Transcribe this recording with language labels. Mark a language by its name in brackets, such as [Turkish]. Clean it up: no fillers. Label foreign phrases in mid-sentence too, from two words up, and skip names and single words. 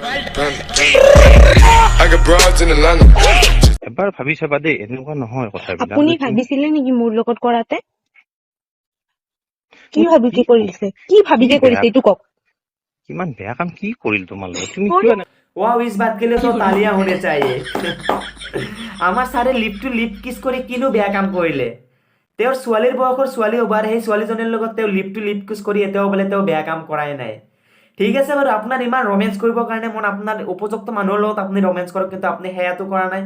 [Assamese] এবাৰ ভাবি চাবা দেই, এনেকুৱা নহয় কথাবিলাক। আপুনি ভাবিছিলে নেকি মোৰ লগত কৰাতে? কি ভাবিকে কৰিছে? কি ভাবিকে কৰিছে এইটো কওক? কিমান বেয়া কাম কি কৰিল তোমাৰ লগত? তুমি কিয় [Hindi] वाह इस बात के लिए तो तालियां होने चाहिए। [Assamese] আমাৰ ছাৰে [English] lip to lip kiss [Assamese] কৰি কিনো বেয়া কাম কৰিলে? তেওঁৰ ছোৱালীৰ বয়সৰ ছোৱালী হ'বাৰ সেই ছোৱালীজনীৰ লগত তেওঁ [English] lip to lip kiss [Assamese] কৰি এতিয়াও বোলে তেওঁ বেয়া কাম কৰাই নাই। ঠিক আছে বাৰু, আপোনাৰ ইমান ৰোমেন্স কৰিবৰ কাৰণে মন, আপোনাৰ উপযুক্ত মানুহৰ লগত আপুনি ৰোমেন্স কৰক, কিন্তু আপুনি সেয়াটো কৰা নাই।